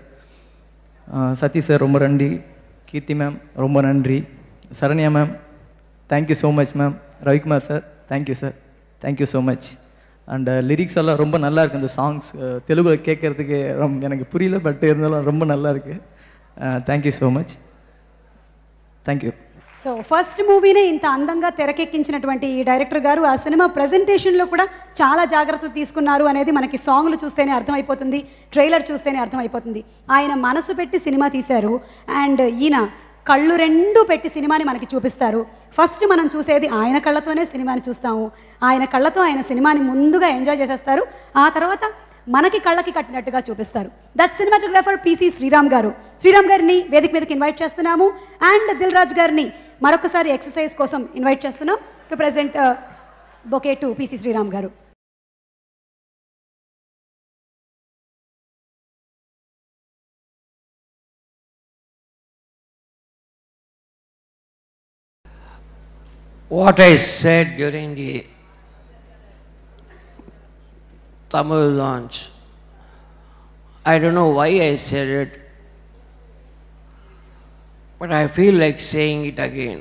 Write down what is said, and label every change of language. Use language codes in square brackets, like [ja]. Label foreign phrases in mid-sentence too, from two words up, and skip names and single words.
[ta] சத்தி சார் ரொம்ப நன்றி. கீர்த்தி மேம் ரொம்ப நன்றி. சரண்யா மேம் [en] thank you so much [ta] மேம். ரவிக்குமார் சார் தேங்க்யூ சார், [en] thank you so much. [ta] அண்ட் லிரிக்ஸ் எல்லாம் ரொம்ப நல்லா இருக்குது. இந்த சாங்ஸ் தெலுங்கில் கேட்குறதுக்கு எனக்கு புரியல, பட் இருந்தாலும் ரொம்ப நல்லா இருக்குது. [en] thank you so much, thank you. [te] సో ఫస్ట్ మూవీనే ఇంత అందంగా తెరకెక్కించినటువంటి ఈ డైరెక్టర్ గారు ఆ సినిమా ప్రజెంటేషన్లో కూడా చాలా జాగ్రత్తలు తీసుకున్నారు అనేది మనకి సాంగ్లు చూస్తేనే అర్థమైపోతుంది, ట్రైలర్ చూస్తేనే అర్థమైపోతుంది. ఆయన మనసు పెట్టి సినిమా తీశారు, అండ్ ఈయన కళ్ళు రెండు పెట్టి సినిమాని మనకి చూపిస్తారు. ఫస్ట్ మనం చూసేది ఆయన కళ్ళతోనే సినిమాని చూస్తాము. ఆయన కళ్ళతో ఆయన సినిమాని ముందుగా ఎంజాయ్ చేసేస్తారు, ఆ తర్వాత మనకి కళ్ళకి కట్టినట్టుగా చూపిస్తారు. [en] that cinematographer [te] పిసి శ్రీరామ్ గారు. శ్రీరామ్ గారిని వేదిక మీదకి ఇన్వైట్ చేస్తున్నాము. అండ్ దిల్ రాజు గారిని మరొకసారి ఎక్సర్సైజ్ కోసం ఇన్వైట్ చేస్తున్నాం [en] to present bouquet to [te] పిసి శ్రీరామ్ గారు. [en] What I said during the Tamil launch, I don't know why I said it, but I feel like saying it again.